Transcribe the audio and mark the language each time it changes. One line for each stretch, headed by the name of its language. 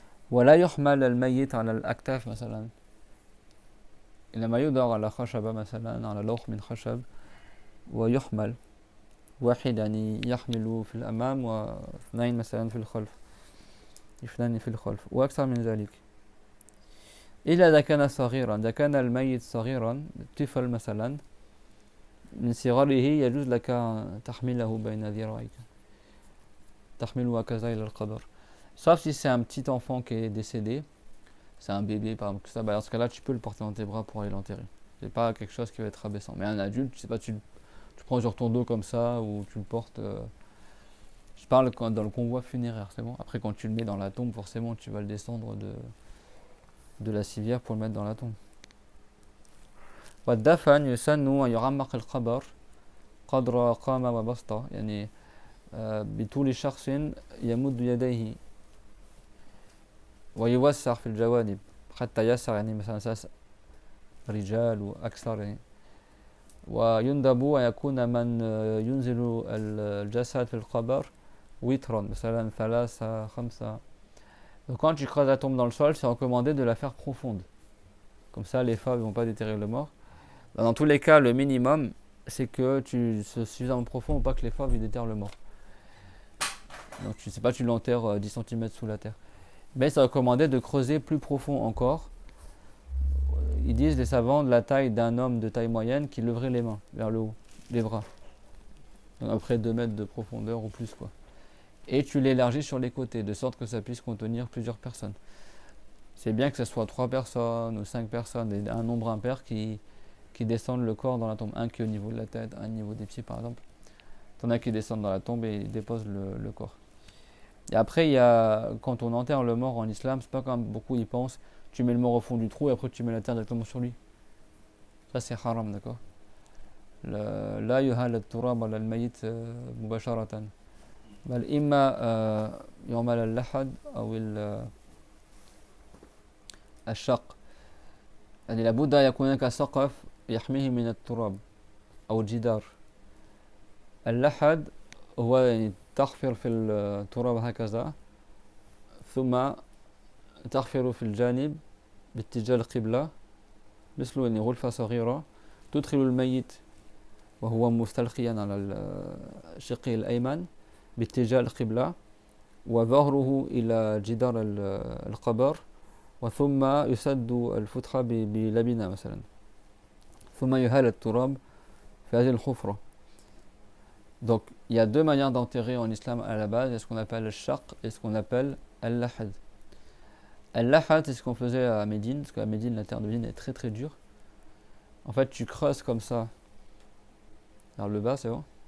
Arabic: ولا يحمل الميت على الأكتاف مثلا، إنما يوضع على خشبة مثلا، على لوح من خشب، ويحمل واحد يعني يحمل في الأمام واثنين مثلا في الخلف، اثنان في الخلف وأكثر من ذلك. إلا إذا كان صغيرا، إذا كان الميت صغيرا طفل مثلا من صغره يجوز لك تحمله بين ذراعيك، تحمله هكذا إلى القبر.
French: Sauf si c'est un petit enfant qui est décédé, c'est un bébé par exemple, dans ce cas-là tu peux le porter dans tes bras pour aller l'enterrer. C'est pas quelque chose qui va être rabaissant. Mais un adulte, je sais pas, tu prends sur ton dos comme ça ou tu le portes. Je parle dans le convoi funéraire, c'est bon. Après, quand tu le mets dans la tombe, forcément tu vas le descendre de la civière pour le mettre dans la tombe.
Arabic: والدفن يسن أن يعمق القبر قدر قامة وبسطة، يعني بطول شخص يمد يديه ويوسع في الجوانب حتى يسع، يعني مثلا 6 رجال وأكثر يعني. ويندب أن يكون من ينزل الجسد في القبر وترا مثلا 3 5.
French: Donc quand tu creuses la tombe dans le sol, c'est recommandé de la faire profonde. Comme ça, les femmes ne vont pas déterrer le mort. Dans tous les cas, le minimum, c'est que tu sois suffisamment profond pour pas que les femmes déterrent le mort. Donc tu sais pas, tu l'enterres 10 cm sous la terre. Mais c'est recommandé de creuser plus profond encore. Ils disent, les savants, de la taille d'un homme de taille moyenne qui leverait les mains vers le haut, les bras. Donc après 2 mètres de profondeur ou plus, quoi. Et tu l'élargis sur les côtés, de sorte que ça puisse contenir plusieurs personnes. c'est bien que ce soit 3 personnes ou 5 personnes, un nombre impair qui descendent le corps dans la tombe. Un qui est au niveau de la tête, un au niveau des pieds par exemple. T'en as qui descendent dans la tombe et déposent le corps. Et après, quand on enterre le mort en islam, c'est pas comme beaucoup y pensent, tu mets le mort au fond du trou et après tu mets la terre directement sur lui. Ça c'est haram, d'accord.
Arabic: لا يهال التراب على الميت مباشرة بل إما يعمل اللحد أو الشق يعني لابد أن يكون هناك سقف يحميه من التراب أو الجدار. اللحد هو يعني تحفر في التراب هكذا ثم تحفر في الجانب باتجاه القبلة مثل يعني غرفة صغيرة تدخل الميت وهو مستلقيا على الشق الأيمن باتجاه القبلة وظهره إلى جدار القبر وثم يسد الفتحة بلبنة مثلا ثم يهال التراب في هذه الحفرة.
French: Donc il y a deux manières d'enterrer en islam à la base, il y a ce qu'on appelle le shaq et ce qu'on appelle al-lahad. Al-lahad c'est ce qu'on faisait à Médine, parce qu'à Médine la terre de Médine est très très dure. En fait tu creuses comme ça vers le bas, c'est bon.